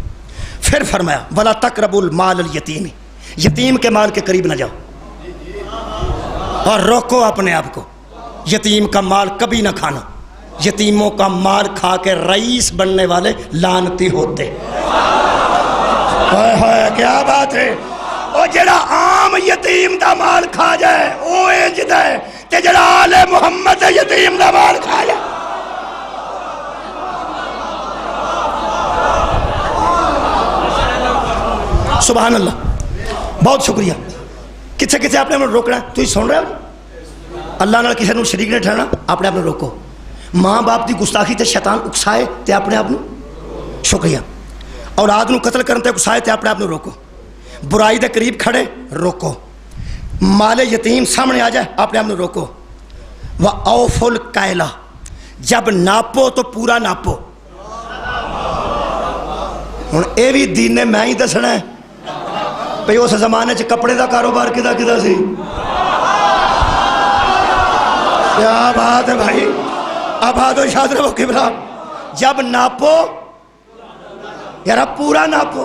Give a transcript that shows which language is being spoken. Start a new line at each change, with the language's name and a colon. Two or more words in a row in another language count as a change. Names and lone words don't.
Urdu: پھر فرمایا
Arabic: ولا تقربوا المال الیتیم،
Urdu: یتیم کے مال کے قریب نہ جاؤ، اور روکو اپنے آپ کو، یتیم کا مال کبھی نہ کھانا، یتیموں کا مال کھا کے رئیس بننے والے لعنتی ہوتے۔
Punjabi: ہائے ہائے کیا بات ہے، او جڑا عام یتیم دا مال کھا جائے او انج دا ہے تے جڑا آل محمد یتیم دا مال کھا جائے۔
Urdu: سبحان اللہ، بہت شکریہ۔
Punjabi: کتھے کتھے آپ نے ہمیں روکنا ہے، تو ہی سن رہے ہو، اللہ نال کسی نے شریک نہیں ٹھہرنا، اپنے آپ نے روکو، ماں باپ دی گستاخی تے شیطان اکسائے تے اپنے آپ نے شکریہ، اولاد نو قتل کرن تے اکسائے تے اپنے آپ نے روکو، برائی دے قریب کھڑے روکو، مال یتیم سامنے آ جائے اپنے آپ نے روکو،
Arabic: وَأَوْفُوا الْكَيْلَ،
Urdu: جب ناپو تو پورا ناپو۔
Punjabi: ہن اے بھی دین نے میں ہی دسنا ہے بھئی اس زمانے چ کپڑے دا کاروبار کدا کدا سی، کیا بات ہے بھائی،
Urdu: آباد و شاد رہو قبلہ، جب ناپو یار پورا ناپو۔